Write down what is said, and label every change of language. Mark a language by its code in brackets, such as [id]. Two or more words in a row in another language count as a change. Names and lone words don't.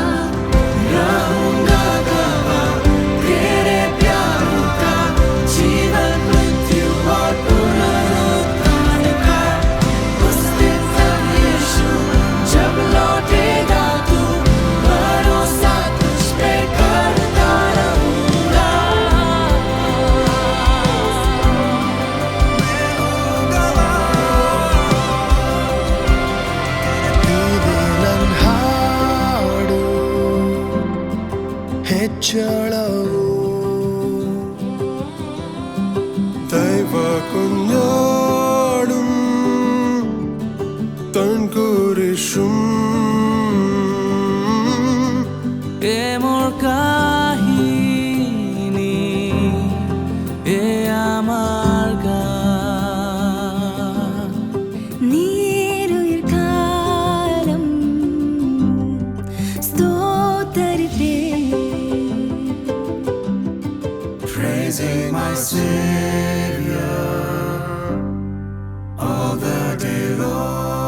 [hi] रहूंगा गवाह तेरे प्यार का, जीवन मृत्यु और पुनरुत्थान का। उस दिन तक यीशु जब लौटेगा तू, भरोसा तुझ पे करता रहूंगा। [kn] ಇದೆ ನನ್ ಹಾಡು ಹೆಚ್ಚಳವು [ml] ദൈവ കുഞ്ഞാടും തൻ കുരിശും [bn] এ মোর কাহিনী, এ আমার গান। [ml] നീരുയിർ കാലം സ്തോത്തരിപ്പേ, [en] Praising my Savior all the day long.